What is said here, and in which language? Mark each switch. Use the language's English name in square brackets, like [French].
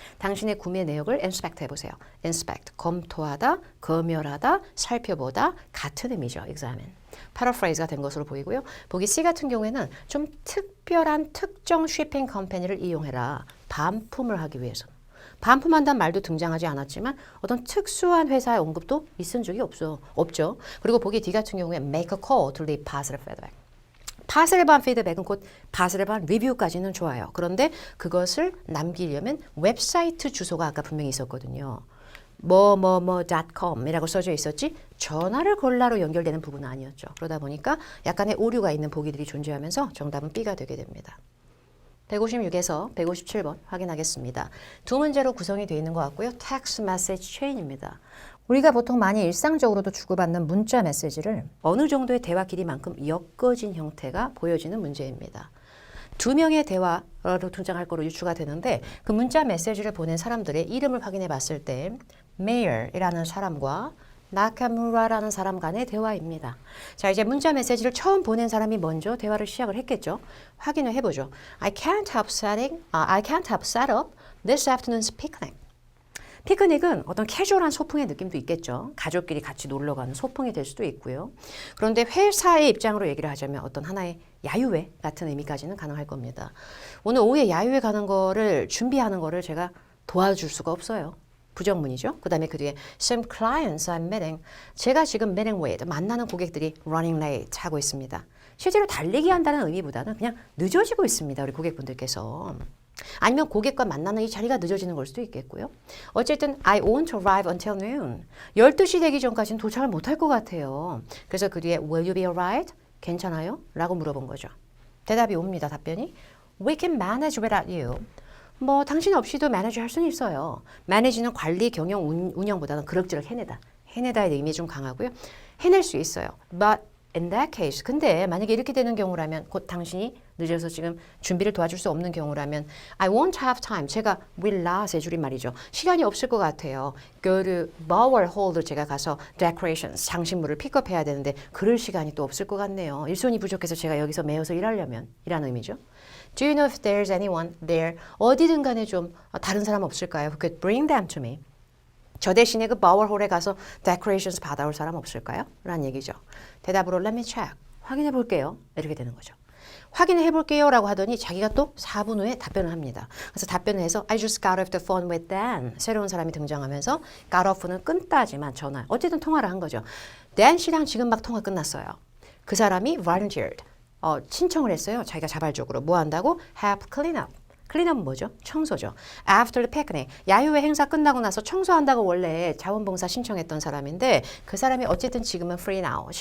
[Korean] 당신의 구매 내역을 inspect 해보세요. inspect, 검토하다, 검열하다, 살펴보다 같은 의미죠. examine. paraphrase가 된 것으로 보이고요. 보기 C 같은 경우에는 좀 특별한 특정 쇼핑 컴퍼니를 이용해라. 반품을 하기 위해서. 반품한다는 말도 등장하지 않았지만 어떤 특수한 회사의 언급도 있은 적이 없죠. 그리고 보기 D 같은 경우에 [English] make a call to leave positive feedback. [Korean] 파슬반 피드백은 곧 파슬반 리뷰까지는 좋아요. 그런데 그것을 남기려면 웹사이트 주소가 아까 분명히 있었거든요. 뭐뭐뭐.com이라고 써져 있었지 전화를 걸라로 연결되는 부분은 아니었죠. 그러다 보니까 약간의 오류가 있는 보기들이 존재하면서 정답은 B가 되게 됩니다. 156에서 157번 확인하겠습니다. 두 문제로 구성이 되어 있는 것 같고요. text message chain입니다. 우리가 보통 많이 일상적으로도 주고받는 문자 메시지를 어느 정도의 대화 길이만큼 엮어진 형태가 보여지는 문제입니다. 두 명의 대화로 등장할 거로 유추가 되는데 그 문자 메시지를 보낸 사람들의 이름을 확인해 봤을 때 메이어이라는 사람과 나카무라라는 사람 간의 대화입니다. 자, 이제 문자 메시지를 처음 보낸 사람이 먼저 대화를 시작을 했겠죠. 확인을 해보죠. [English] I can't help set up this afternoon's picnic. [Korean] 피크닉은 어떤 캐주얼한 소풍의 느낌도 있겠죠. 가족끼리 같이 놀러 가는 소풍이 될 수도 있고요. 그런데 회사의 입장으로 얘기를 하자면 어떤 하나의 야유회 같은 의미까지는 가능할 겁니다. 오늘 오후에 야유회 가는 거를 준비하는 거를 제가 도와줄 수가 없어요. 부정문이죠. 그 다음에 그 뒤에 [English] some clients I'm meeting. [Korean] 제가 지금 meeting with 만나는 고객들이 [English] running late [Korean] 하고 있습니다. 실제로 달리기 한다는 의미보다는 그냥 늦어지고 있습니다. 우리 고객분들께서. 아니면 고객과 만나는 이 자리가 늦어지는 걸 수도 있겠고요. 어쨌든 [English] I won't arrive until noon. [Korean] 12시 되기 전까지는 도착을 못할 것 같아요. [English] 그래서 그 뒤에 will you be alright? [Korean] 괜찮아요? 라고 물어본 거죠. 대답이 옵니다. [English] 답변이 we can manage without you. [Korean] 뭐 당신 없이도 매니지 할 수는 있어요. 매니지는 관리, 경영, 운영보다는 그럭저럭 해내다의 의미 좀 강하고요. 해낼 수 있어요. [English] But in that case, [Korean] 근데 만약에 이렇게 되는 경우라면 곧 당신이 늦어서 지금 준비를 도와줄 수 없는 경우라면 [English] I won't have time. [Korean] 제가 will not의 줄임말이죠. 시간이 없을 것 같아요. Go to Bower Hall도 제가 가서 decorations, 장식물을 픽업해야 되는데 그럴 시간이 또 없을 것 같네요. 일손이 부족해서 제가 여기서 매여서 일하려면 이라는 의미죠. [English] Do you know if there's anyone there? [Korean] 어디든 간에 좀 다른 사람 없을까요? [English] Who could bring them to me? [Korean] 저 대신에 그 바워홀에 가서 decorations 받아올 사람 없을까요? 라는 얘기죠. 대답으로 [English] let me check. [Korean] 확인해 볼게요. 이렇게 되는 거죠. 확인해 볼게요 라고 하더니 자기가 또 4분 후에 답변을 합니다. 그래서 답변을 해서 [English] I just got off the phone with Dan. [Korean] 새로운 사람이 등장하면서 got off는 끊다지만 전화. 어쨌든 통화를 한 거죠. Dan 씨랑 지금 막 통화 끝났어요. 그 사람이 volunteered. 신청을 했어요. 자기가 자발적으로. 뭐 한다고? [English] Help clean up. [Korean] 클린업은 뭐죠? 청소죠. [English] After the picnic. [Korean] 야유회 행사 끝나고 나서 청소한다고 원래 자원봉사 신청했던 사람인데 그 사람이 어쨌든 지금은 [English] free now.